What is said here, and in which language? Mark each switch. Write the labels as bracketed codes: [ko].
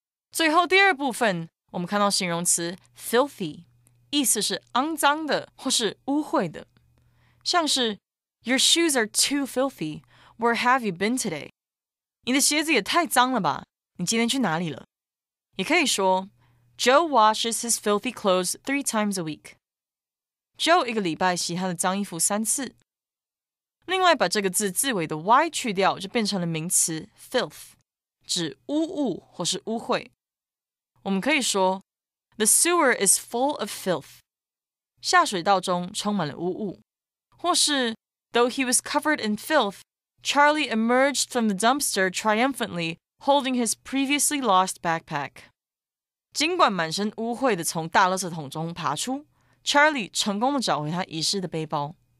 [zh] 最后第二部分，我们看到形容词 filthy， 意思是肮脏的或是污秽的，像是 [en] Your shoes are too filthy. Where have you been today? [zh] 你的鞋子也太脏了吧？你今天去哪里了？ [en] 也可以说 Joe washes his filthy clothes 3 times a week. [zh] Joe 一个礼拜洗他的脏衣服3次。另外，把这个字字尾的 y 去掉，就变成了名词 filth， 指污物或是污秽。 [en] 我们可以说 The sewer is full of filth. [zh] 下水道中充满了污物。 [en] 或是 Though he was covered in filth, Charlie emerged from the dumpster triumphantly, holding his previously lost backpack. [zh] 尽管满身污秽地从大垃圾桶中爬出， Charlie 成功地找回他遗失的背包。